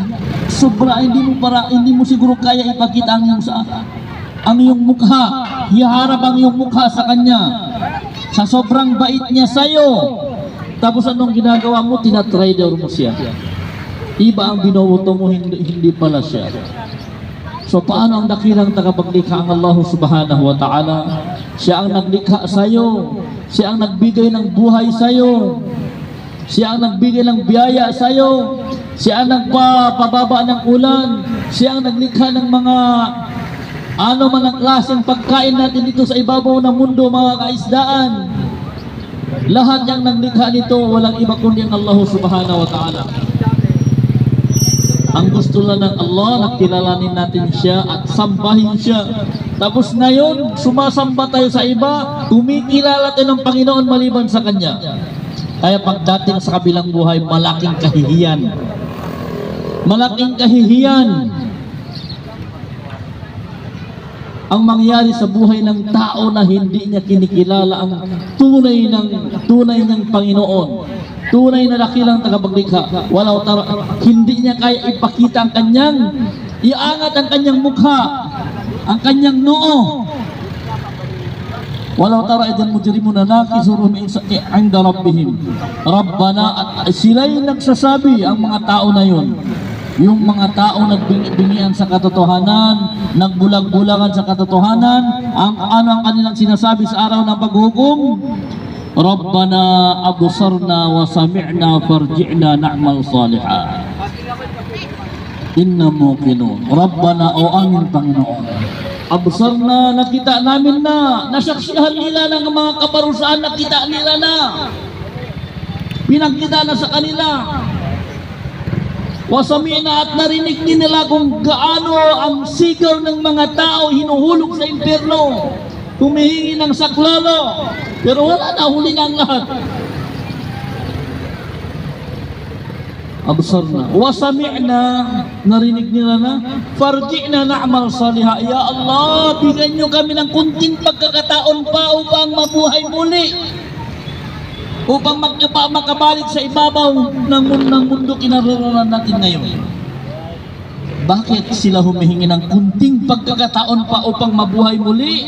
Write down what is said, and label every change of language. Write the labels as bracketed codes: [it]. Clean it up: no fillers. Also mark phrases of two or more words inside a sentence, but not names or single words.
[tl] Sobra, hindi mo siguro kaya ipakita ang iyong mukha, hiharap ang iyong mukha sa kanya sa sobrang bait niya sa'yo. Tapos anong ginagawa mo? Tinatrader mo siya. Iba ang binoboto mo, hindi pala siya. So paano ang dakilang tagapaglikha ang [ar] الله سبحانه وتعالى? [tl] Siya ang naglikha sa'yo, siya ang nagbigay ng buhay sa'yo, siya ang nagbigay ng biyaya sa'yo, siya ang nagpababa ng ulan, siya ang naglikha ng mga ano man ang klaseng pagkain natin dito sa ibabaw ng mundo, mga kaisdaan. Lahat yang naglikha nito, walang iba kundi ang [ar] الله سبحانه وتعالى. [tl] Ang gusto lang ng Allah, nakilalanin natin siya at sambahin siya. Tapos ngayon, sumasamba tayo sa iba, kumikilala tayo ng Panginoon maliban sa Kanya. Kaya pagdating sa kabilang buhay, malaking kahihiyan. Malaking kahihiyan ang mangyari sa buhay ng tao na hindi niya kinikilala ang tunay ng Panginoon, tunay na dakilang tagapaglikha. [ar] ولو ترى, [tl] hindi niya kaya ipakita ang kanyang, iangat ang kanyang mukha, ang kanyang noo. [ar] ولو ترى إذ المجرمون ناكسو رؤوسهم عند ربهم. Rabbana, [tl] at sila yung nagsasabi, ang mga tao na yun, yung mga tao nagbingi-bingian sa katotohanan, nagbulag-bulagan sa katotohanan, ano ang kanilang sinasabi sa araw ng paghukom? [ar] ربنا أبصرنا وسمعنا فارجعنا نعمل صالحا. إنا موقنون. Rabbana, [tl] o aming Panginoon, absarna, nakita namin na, nasaksihan nila ng mga kaparusahan, nakita nila na, pinagkita na sa kanila. Wasami'na, at narinig nila kung gaano ang sigaw ng mga tao hinuhulog sa impyerno. humihingi ng saklolo, pero wala na, huli na ang lahat. [ar] أبصرنا وسمعنا, [tl] narinig nila na, [ar] فارجعنا نعمل صالحا. يا الله, [tl] bigyan nyo kami ng kunting pagkakataon pa upang mabuhay muli, upang makabalik sa ibabaw ng mundo kinaroroonan natin ngayon. Bakit sila humihingi ng kunting pagkakataon pa upang mabuhay muli?